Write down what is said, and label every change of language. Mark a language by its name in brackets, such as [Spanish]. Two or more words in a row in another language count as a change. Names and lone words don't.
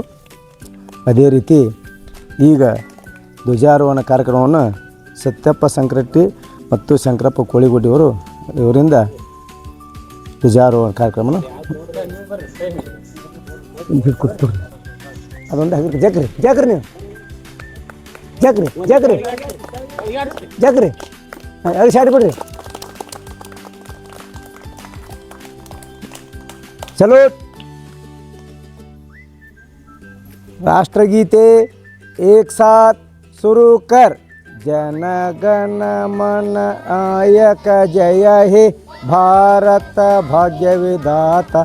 [Kannada] ಅದೇ ರೀತಿ ಈಗ ಧ್ವಜಾರೋಹಣ ಕಾರ್ಯಕ್ರಮವನ್ನು ಸತ್ಯಪ್ಪ ಸಂಕ್ರಟ್ಟಿ ಮತ್ತು ಶಂಕರಪ್ಪ ಕೋಳಿಗುಡ್ಡಿಯವರು ಇವರಿಂದ ಧ್ವಜಾರೋಹಣ ಕಾರ್ಯಕ್ರಮವನ್ನು ಅದೊಂದು ಹಾಕಿ ಜಾಕ್ರಿ ನೀವು ಜಾಕ್ರಿ ಅದು ಶಾಡಿ ಬಿಡ್ರಿ. [Hindi] चलो राष्ट्रगीते एक साथ शुरू कर. [Bangla] जन गण मन आयक जय हे भारत भाग्य विधाता.